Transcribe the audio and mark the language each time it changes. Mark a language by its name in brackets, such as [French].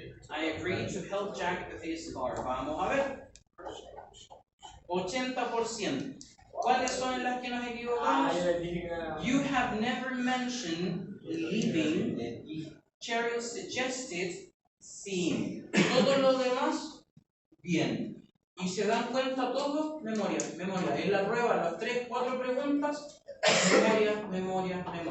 [English] I agreed to help Jack with his car. [Spanish] Vamos a ver. 80%. ¿Cuáles son las que nos equivocamos? [English] You have never mentioned living. Cheryl suggested seeing. [Spanish] Todo lo demás, bien. Y se dan cuenta todos, memoria. En la prueba, las 3, 4 preguntas, memoria.